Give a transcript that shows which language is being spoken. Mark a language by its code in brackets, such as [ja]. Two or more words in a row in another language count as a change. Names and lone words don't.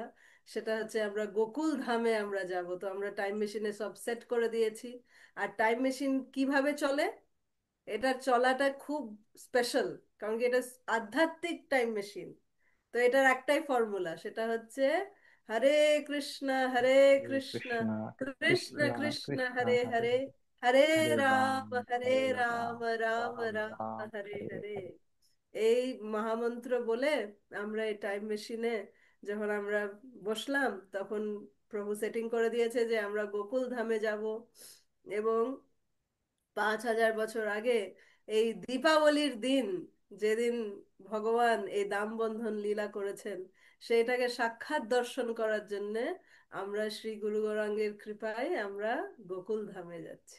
[bn] সেটা হচ্ছে আমরা গোকুল ধামে আমরা যাব। তো আমরা [en] time machine-e [bn] সব সেট করে দিয়েছি। আর [en] time machine [bn] কিভাবে চলে, এটার চলাটা খুব স্পেশাল, কারণ কি এটা আধ্যাত্মিক [en] time machine. [bn] তো এটার একটাই ফর্মুলা, সেটা হচ্ছে [sa] হরে কৃষ্ণ হরে হরে কৃষ্ণ কৃষ্ণ কৃষ্ণ কৃষ্ণ কৃষ্ণ কৃষ্ণ হরে হরে হরে, হরে, হরে হরে রাম রাম হরে হরে রাম রাম, রাম রাম রাম রাম হরে হরে হরে। হরে। [bn] এই মহামন্ত্র বলে আমরা এই [en] time machine-e [bn] যখন আমরা বসলাম, তখন প্রভু সেটিং করে দিয়েছে যে আমরা গোকুল ধামে যাব। এবং 5,000 বছর আগে এই দীপাবলির দিন, যেদিন ভগবান এই দামবন্ধন লীলা করেছেন, সেইটাকে সাক্ষাৎ দর্শন করার জন্যে আমরা শ্রী গুরু গৌরাঙ্গের কৃপায় আমরা গোকুল ধামে যাচ্ছি।